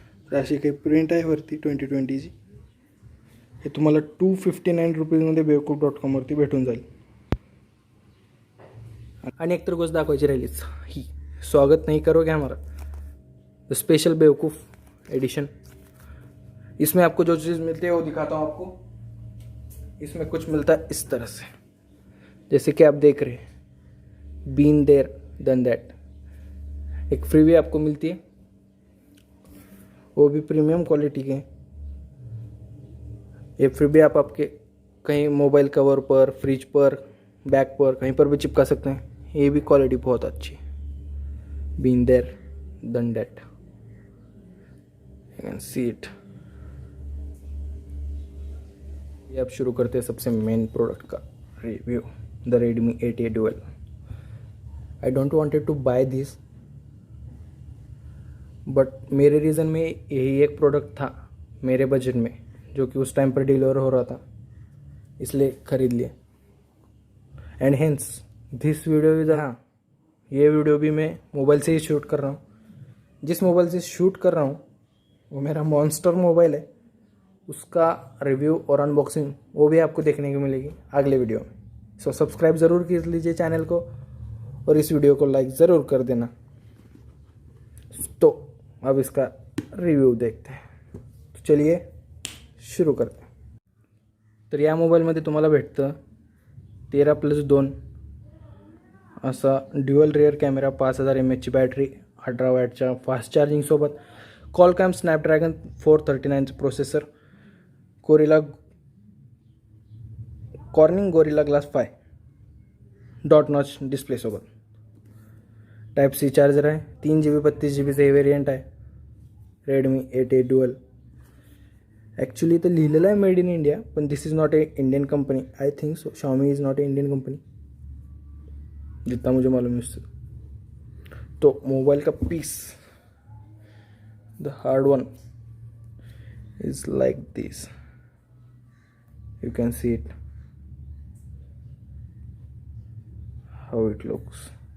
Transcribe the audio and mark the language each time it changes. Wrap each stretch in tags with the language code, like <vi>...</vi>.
<mr>तर अशी काही प्रिंट आहे वरती 2020ची। हे तुम्हाला 259 रुपीजमध्ये bewkuf.com वरती भेटून जाईल। आणि एक तर गोष्ट दाखवायची राहिलीच, ही</mr> <hi>स्वागत नहीं करोगे हमारा,</hi> <en>The special बेवकूफ़ edition.</en> <hi>इसमें आपको जो चीज़ मिलती है वो दिखाता हूँ आपको। इसमें कुछ मिलता है इस तरह से, जैसे कि आप देख रहे हैं,</hi> <en>Been there then that.</en> <hi>एक फ्रीवी आपको मिलती है, वो भी प्रीमियम क्वालिटी के। ये फ्रीवी आप आपके कहीं मोबाइल कवर पर, फ्रिज पर, बैग पर, कहीं पर भी चिपका सकते हैं। ये भी क्वालिटी बहुत अच्छी है।</hi> <en>Been there than that. You can see it.</en> <hi>ये अब शुरू करते हैं सबसे मेन प्रोडक्ट का review, the Redmi 8A Dual.</hi> <en>I don't wanted to buy this,</en> <hi>but मेरे रीज़न में यही एक प्रोडक्ट था मेरे बजट में, जो कि उस टाइम पर डिलीवर हो रहा था, इसलिए ख़रीद लिए.</hi> <en>and hence this video is,</en> <hi>हाँ ये वीडियो भी मैं मोबाइल से ही शूट कर रहा हूँ. जिस मोबाइल से शूट कर रहा हूँ वो मेरा मॉन्स्टर मोबाइल है. उसका रिव्यू और अनबॉक्सिंग वो भी आपको देखने को मिलेगी अगले वीडियो में. सो सब्सक्राइब ज़रूर कर लीजिए चैनल को और इस वीडियो को लाइक ज़रूर कर देना. तो अब इसका रिव्यू देखते हैं. तो चलिए सुरू करते हैं.</hi> <mr>तर या मोबाईलमध्ये तुम्हाला भेटतं 13+2 असा dual rear camera, 5000 mAhची battery, 18 वॅटच्या fast चार्जिंगसोबत Qualcomm Snapdragon 439चं processor, cornering gorilla glass 5 dot notch डिस्प्लेसोबत, type C charger आहे, 3GB 32GB हे वेरियंट आहे.</mr> <en>Redmi 8A Dual.</en> <mr>ॲक्च्युली तर लिहिलेलं आहे मेड इन इंडिया, पण</mr> <en>This is not a Indian company. I think so Xiaomi is not a Indian company,</en> <hi>जितना मुझे मालूम है. तो मोबाइल का piece,</hi> <en>The hard one, is like this. You can see it, how it looks.</en>